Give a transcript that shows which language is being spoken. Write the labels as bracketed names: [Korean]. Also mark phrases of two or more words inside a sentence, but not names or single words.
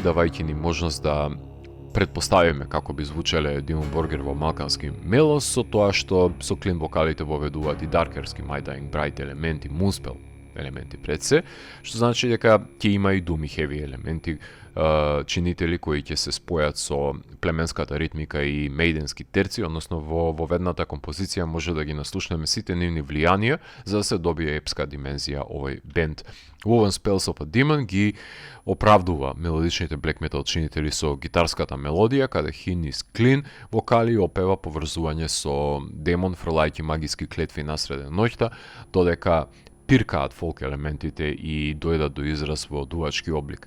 [Macedonian] давајќи ни можност да предпоставиме како би звучеле Dimmu Borgir во малкански мелос, со тоа што со клин вокалите воведуваат и даркерски My Dying Bride елементи, Moonspell елементи пред се, што значи дека ќе има и doom и heavy елементи, чинители кои ќе се спојат со племенската ритмика и мейденски терци, односно во ведната композиција може да ги наслушнеме сите нивни влијанија за да се добие епска димензија овој бенд. Woven Spells of a Demon ги оправдува мелодичните [English] black metal [Macedonian] чинители со гитарската мелодија, каде Хинис Клин вокали опева поврзување со демон фрлајќи магиски клетви насреде ноќта, додека пиркаат фолк елементите и дојдат до израз во дувачки облик.